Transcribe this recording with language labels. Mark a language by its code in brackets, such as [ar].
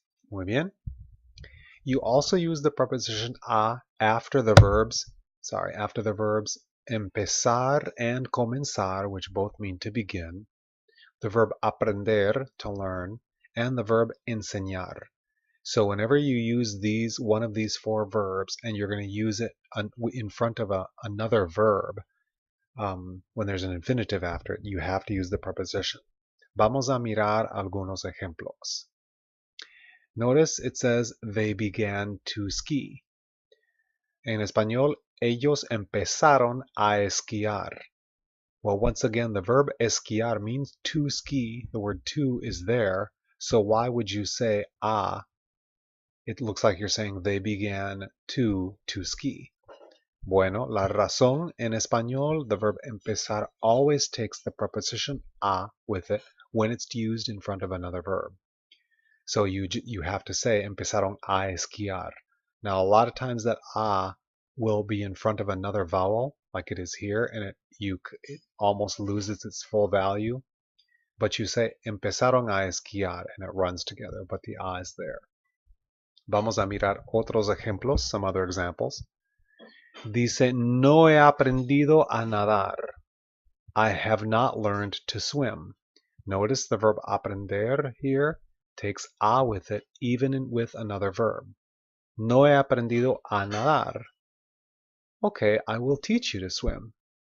[es] Muy bien. [en] You also use the preposition a after the verbs empezar and comenzar, which both mean to begin, the verb aprender, to learn, and the verb enseñar. So whenever you use one of these four verbs, and you're going to use it in front of another verb, when there's an infinitive after it, you have to use the preposition. [es] Vamos a mirar algunos ejemplos. [en] Notice it says they began to ski. [es] En español, ellos empezaron a esquiar. [en] Well, once again, the verb esquiar means to ski. The word to is there. So why would you say a? It looks like you're saying they began to ski. [es] Bueno, la razón en español, [en] the verb empezar always takes the preposition a with it when it's used in front of another verb. So you have to say [es] empezaron a esquiar. [en] Now, a lot of times that a will be in front of another vowel, like it is here, and it almost loses its full value. But you say [es] empezaron a esquiar, [en] and it runs together, but the a is there. [es] Vamos a mirar otros ejemplos, [en] some other examples. [es] Dice, no he aprendido a nadar. [en] I have not learned to swim. Notice the verb aprender here takes a with it, even with another verb. [es] No he aprendido a nadar. [en] Okay, I will teach you to swim.